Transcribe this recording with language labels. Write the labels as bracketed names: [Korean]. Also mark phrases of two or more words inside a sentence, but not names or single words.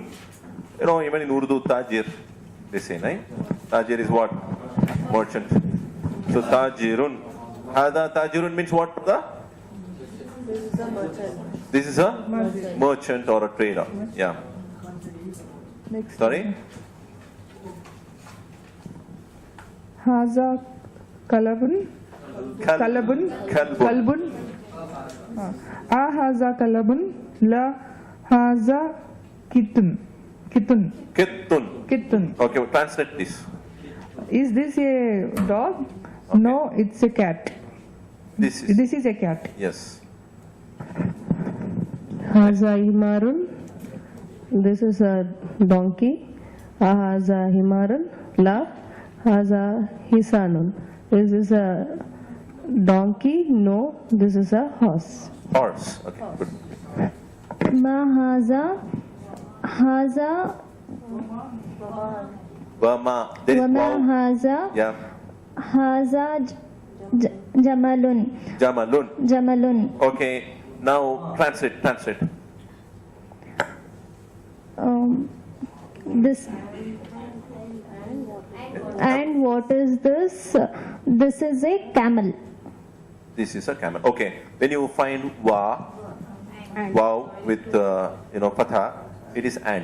[English] You know, even in Urdu, Tajir, they say, right? Tajir is what? Merchant. So Tajirun. [Arabic] هذا تاجر [English] means what? This is a merchant or a trader. Yeah. Sorry? [Arabic] هذا كلب. Kalbun. Kalbun. هذا كلب، لا هذا قط. Kittun. Kitun. [English] Okay, translate this. Is this a dog? No, it's a cat. This is. This is a cat. Yes. [Arabic] هذا حمار. [English] This is a donkey. [Arabic] هذا حمار. لا. هذا حصان. [English] This is a donkey. No, this is a horse. Horse. Okay, good. [Arabic] ما هذا. هذا. Burma. [English] There is Wama wow. [Arabic] haza. [English] Yeah. [Arabic] هذا جمل. Jamalun. Jamalun. [English] Okay. Now translate. This. And what is this? This is a camel. This is a camel. Okay. When you find wow with fatha, it is and.